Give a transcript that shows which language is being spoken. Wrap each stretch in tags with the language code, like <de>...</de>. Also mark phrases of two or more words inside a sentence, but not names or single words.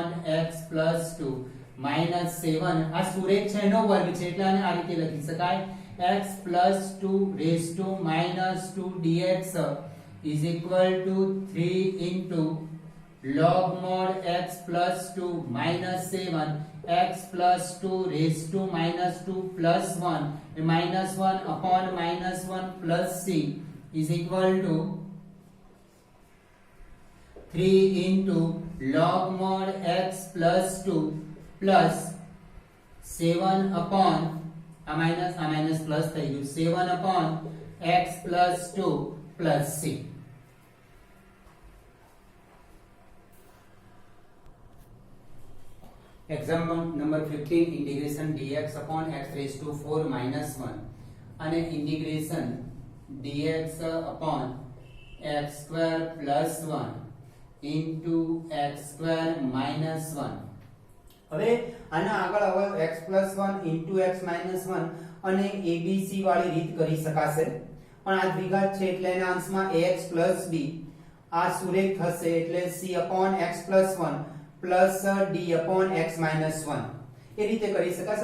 <en>x plus 2 -7</en> <gu>આ સુરેખ છે એનો વર્ગ છે એટલે આને આ રીતે લખી શકાય</gu> <en>x plus 2 raised to -2 dx is equal to 3 into log mod x plus 2 -7 x plus 2 raised to -2 plus 1 -1 upon -1 plus c is equal to 3 into log mod x plus 2 plus 7 upon a minus plus</en> <gu>થઈ ગયું</gu> <en>7 upon x plus 2 plus c. Example number 15 integration dx upon x raised to 4 minus 1 અને integration dx upon x square plus 1 into x square minus 1.</en> <gu>હવે આના આગળ હવે</gu> <en>x plus 1 into x minus 1</en> <gu>અને abc વાળી રીત કરી શકાશે પણ આ દ્વિઘાત છે એટલે એના અંશમાં</gu> <en>ax plus b</en> <gu>આ સુરેખ થશે એટલે</gu> <en>c upon x plus 1 plus d upon x minus 1</en> <gu>એ રીતે કરી શકાશે.</gu>